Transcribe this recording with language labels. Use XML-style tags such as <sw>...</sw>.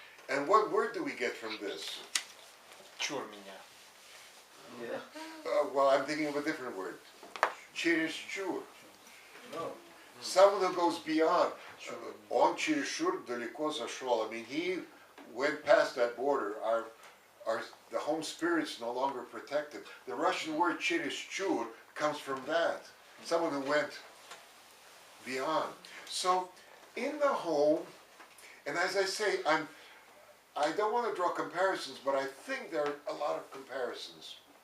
<en>And what word do we get from this?</en> <ru>Чур меня.</ru> <en>Yeah. Well, I'm thinking of a different word.</en> <ru>Через чур.</ru> <en>No. Someone who goes beyond.</en> <ru>Он через чур далеко зашел.</ru> <en>I mean, he went past that border. The home spirit's no longer protected. The Russian word через чур comes from that. Someone who went beyond. So, in the home, and as I say, I don't want to draw comparisons, but I think there are a lot of comparisons.</en>